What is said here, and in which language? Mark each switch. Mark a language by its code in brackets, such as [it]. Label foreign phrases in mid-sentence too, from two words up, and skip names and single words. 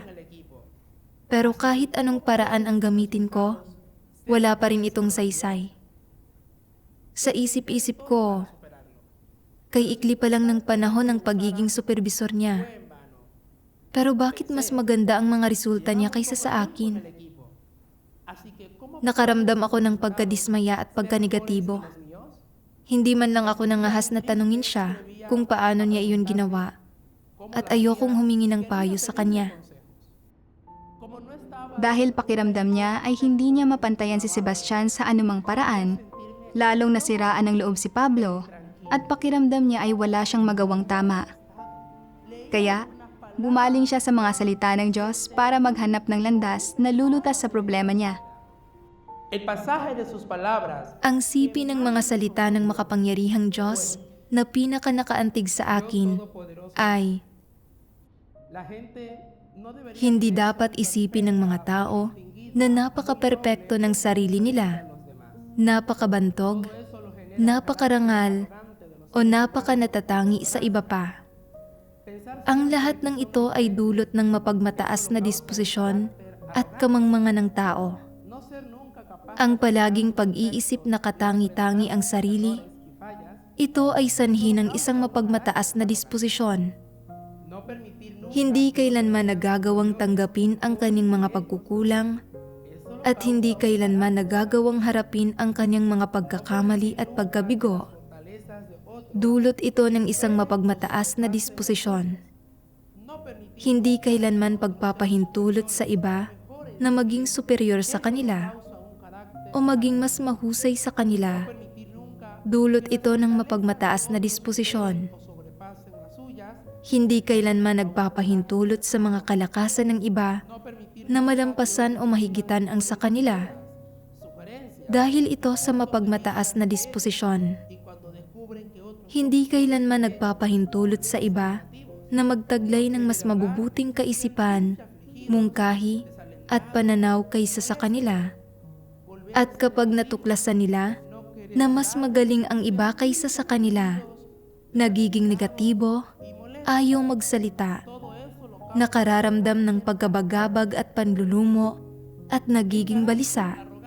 [es] el equipo. [tl] Pero kahit anong paraan ang gamitin ko, wala pa rin itong saysay. Sa isip-isip ko, kay ikli pa lang ng panahon ng pagiging supervisor niya. Pero bakit mas maganda ang mga resulta niya kaysa sa akin? [es] Así que, ¿cómo [tl] Nakaramdam ako ng pagkadismaya at pagkanegatibo. [es] los míos? [tl] Hindi man lang ako nangahas na tanungin siya kung paano niya iyon ginawa at ayokong humingi ng payo sa kanya. [es] Como no estaba [tl] Dahil pakiramdam niya ay hindi niya mapantayan si Sebastian sa anumang paraan, lalong nasiraan ng loob si Pablo at pakiramdam niya ay wala siyang magawang tama. Kaya, bumaling siya sa mga salita ng Diyos para maghanap ng landas na lulutas sa problema niya. [es] el pasaje de sus palabras, [tl] Ang sipi ng mga salita ng makapangyarihang Diyos na pinaka-nakaantig sa akin [es] todopoderoso, [tl] ay [es] la gente no debería [tl] hindi dapat isipin ng mga tao na napaka-perpekto ng sarili nila, napakabantog, napakarangal, o napaka-natatangi sa iba pa. Ang lahat ng ito ay dulot ng mapagmataas na disposisyon at kamangmangan ng tao. [es] no ser nunca capaz [tl] Ang palaging pag-iisip na katangi-tangi ang sarili, [es] y fallas, [tl] ito ay sanhi ng isang mapagmataas na disposisyon. [es] no permitir nunca [tl] Hindi kailanman nagagawang tanggapin ang kanyang mga pagkukulang at hindi kailanman nagagawang harapin ang kanyang mga pagkakamali at pagkabigo. [es] fortalezas de otros, [tl] Dulot ito ng isang mapagmataas na disposisyon. [es] no permitir [tl] Hindi kailanman pagpapahintulot sa iba na maging superior sa kanila [es] causa un carácter, [tl] o maging mas mahusay sa kanila. [es] permitir nunca [tl] Dulot ito ng mapagmataas na disposisyon. [es] o sobrepasen las suyas, [tl] Hindi kailanman nagpapahintulot sa mga kalakasan ng iba [es] no permitir [tl] na malampasan o mahigitan ang sa kanila. [es] sugerencias, [tl] Dahil ito sa mapagmataas na disposisyon. [es] y cuando descubren que otros [tl] Hindi kailanman nagpapahintulot sa iba na magtaglay ng mas mabubuting kaisipan, mungkahi, at pananaw kaysa sa kanila. At kapag natuklasan nila na mas magaling ang iba kaysa sa kanila, nagiging negatibo, ayaw magsalita, nakararamdam ng pagkabagabag at panlulumo, at nagiging balisa.